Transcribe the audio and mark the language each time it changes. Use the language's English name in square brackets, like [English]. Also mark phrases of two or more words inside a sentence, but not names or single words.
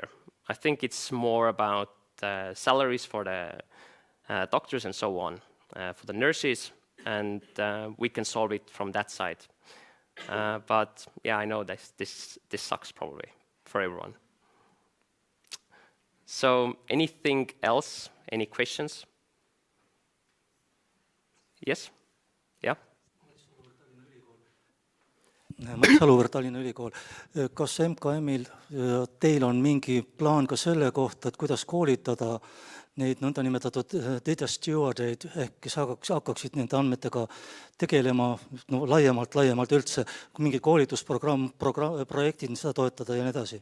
[English] I think it's more about salaries for the doctors and so on, for the nurses, and we can solve it from that side. But yeah, I know this sucks probably for everyone. So anything else? Any questions? Yes? Yeah? [Estonian] Mats Aluvõrd, Tallinna Ülikool. Kas MKM-il teil on mingi plaan ka selle kohta, et kuidas koolitada neid nõndanimetatud [English] data stewardeid, [Estonian] kes hakkaksid nende andmetega tegelema laiemalt üldse, mingi koolitusprogramm, projektid, seda toetada ja nii edasi?